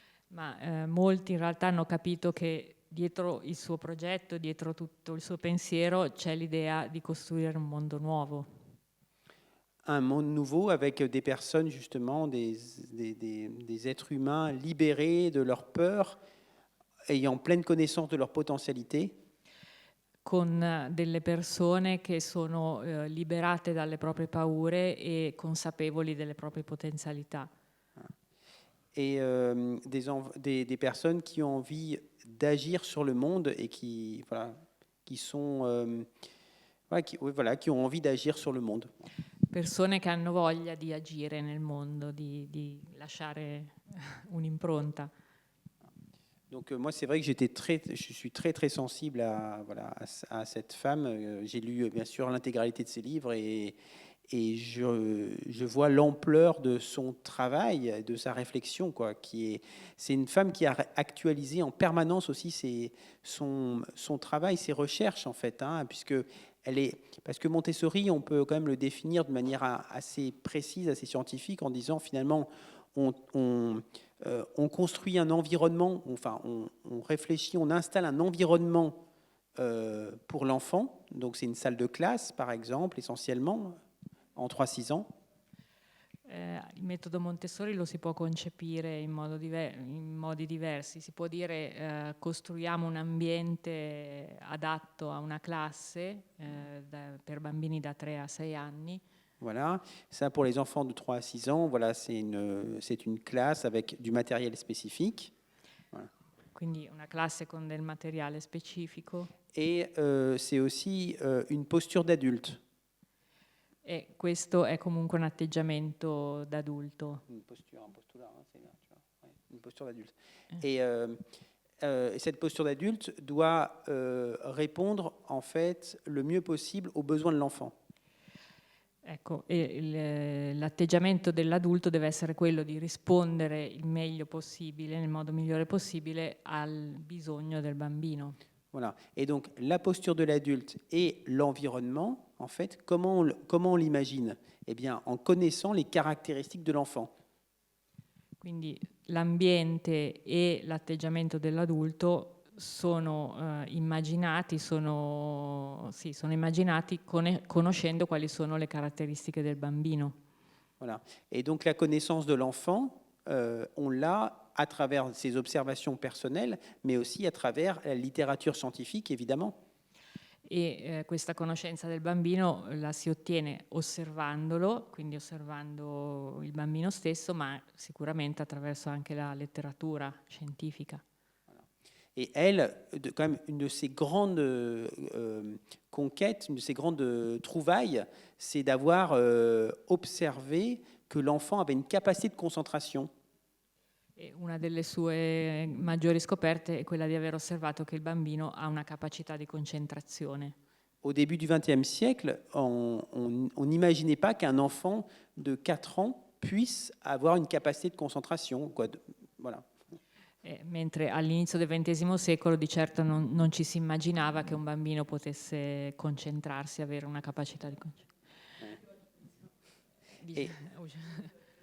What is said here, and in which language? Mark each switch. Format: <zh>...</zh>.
<it>Ma molti in realtà hanno capito che dietro il suo progetto, dietro tutto il suo pensiero, c'è l'idea di costruire un mondo nuovo.</it> <fr>Un monde nouveau avec des personnes, justement, des êtres humains libérés de leur peur, ayant pleine connaissance de leur potentialité.</fr> <it>Con delle persone che sono liberate dalle proprie paure e consapevoli delle proprie potenzialità.</it> <fr>Et des personnes qui ont envie d'agir sur le monde et qui ont envie d'agir sur le monde.</fr> <it>Persone che hanno voglia di agire nel mondo, di lasciare un'impronta.</it> <fr>Donc moi, c'est vrai que je suis très très sensible à cette femme. J'ai lu bien sûr l'intégralité de ses livres et je vois l'ampleur de son travail, de sa réflexion, quoi. C'est une femme qui a actualisé en permanence aussi son travail, ses recherches en fait, parce que Montessori, on peut quand même le définir de manière assez précise, assez scientifique, en disant finalement on construit un environnement, on réfléchit, on installe un environnement pour l'enfant. Donc c'est une salle de classe, par exemple, essentiellement, en 3-6 ans.</fr> <it>Il metodo Montessori lo si può concepire in modi diversi. Si può dire costruiamo un ambiente adatto a una classe per bambini da 3 a 6 anni.</it> <fr>Voilà, ça pour les enfants de 3 à 6 ans, voilà, c'est une classe avec du matériel spécifique. Voilà.</fr> <it>Quindi una classe con del materiale specifico.</it> <fr>Et c'est aussi une posture d'adulte.</fr> <it>E questo è comunque un atteggiamento d'adulto.</it> <fr>Une posture d'adulte. Et cette posture d'adulte doit répondre en fait le mieux possible aux besoins de l'enfant.</fr> <it>Ecco, l'atteggiamento dell'adulto deve essere quello di rispondere il meglio possibile, nel modo migliore possibile, al bisogno del bambino.</it> <fr>Voilà. Et donc, la posture de l'adulte et l'environnement, en fait, comment on l'imagine? Eh bien, en connaissant les caractéristiques de l'enfant.</fr> <it>Quindi l'ambiente e l'atteggiamento dell'adulto sono immaginati, sono immaginati conoscendo quali sono le caratteristiche del bambino.</it> <fr>Voilà. Et donc, la connaissance de l'enfant, on l'a à travers ses observations personnelles, mais aussi à travers la littérature scientifique, évidemment.</fr> <it>E questa conoscenza del bambino la si ottiene osservandolo, quindi osservando il bambino stesso, ma sicuramente attraverso anche la letteratura scientifica.</it> <fr>Et elle, quand même, une de ses grandes conquêtes, une de ses grandes trouvailles, c'est d'avoir observé que l'enfant avait une capacité de concentration.</fr> <it>E una delle sue maggiori scoperte è quella di aver osservato che il bambino ha una capacità di concentrazione.</it> <fr>Au début du XXe siècle, on n'imaginait pas qu'un enfant de 4 ans puisse avoir une capacité de concentration. Voilà.</fr> <it>Mentre all'inizio del XX secolo di certo non ci si immaginava che un bambino potesse concentrarsi, avere una capacità di concentrazione.</it>